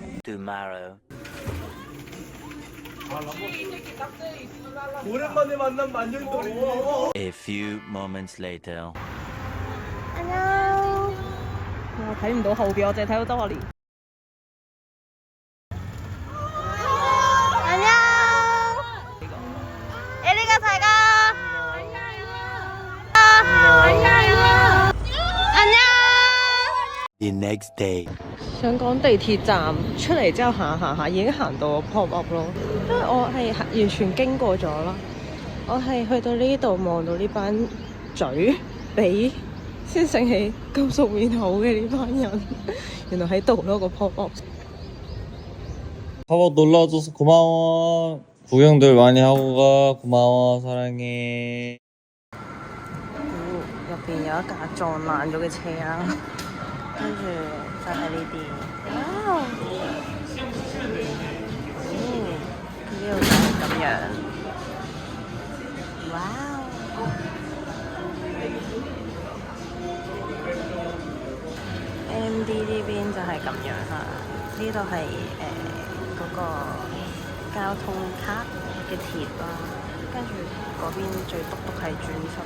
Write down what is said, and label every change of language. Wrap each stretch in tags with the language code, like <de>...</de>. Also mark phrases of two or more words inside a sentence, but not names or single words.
<en>tomorrow.</en> <ko>오랜만에 만난 만년도.</ko> <en>A few moments later.</en> <yue>我睇唔到後邊，我淨係睇到周學連。</yue> <en>The next day.</en> <yue>想講地鐵站出嚟之後行下，已經行到</yue> <en>pop up</en> <yue>咯。因為我係完全經過咗啦，我係去到呢度望到呢班嘴比先醒起咁熟面口嘅呢班人，原來喺度咯個</yue> <en>pop up。</en> <ko>팝업 놀러와줘서 고마워. 구경들 많이 하고 가. 고마워. 사랑해.</ko> <yue>入邊有一架撞爛咗嘅車啦，跟住就係呢啲。哇！呢度就係咁樣。哇！MD 呢邊就係咁樣啦，呢度係嗰個交通卡嘅貼啦，跟住嗰邊最篤篤係轉出。</yue>